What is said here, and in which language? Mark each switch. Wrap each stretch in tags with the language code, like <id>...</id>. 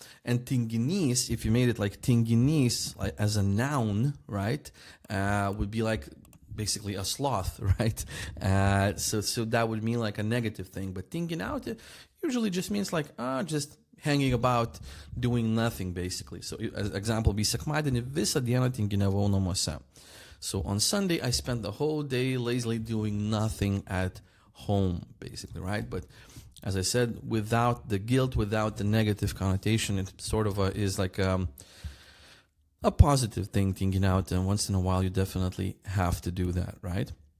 <en>And tinginys, if you made it like tinginys, like as a noun, right, would be like basically a sloth, right? So that would mean like a negative thing. But tinginiauti usually just means like just hanging about, doing nothing, basically. So as example,</en> <lt>be sekmadienį visą dieną tinginiavau namuose.</lt> <en>So on Sunday I spent the whole day lazily doing nothing at home, basically, right? But as I said, without the guilt, without the negative connotation, it sort of is like a positive thing, tinginiauti, and once in a while you definitely have to do that, right?</en>